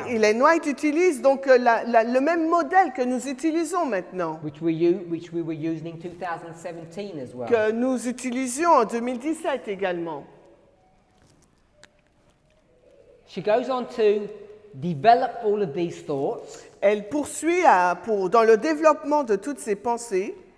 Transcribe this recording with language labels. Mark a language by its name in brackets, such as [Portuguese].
[French] Ellen White utilise donc le même modèle que nous utilisons maintenant, [English] which we were using in 2017 as well. [French] que nous utilisions en 2017 également. [English] She goes on to develop all of these thoughts, [French] Elle poursuit dans le développement de toutes ces pensées,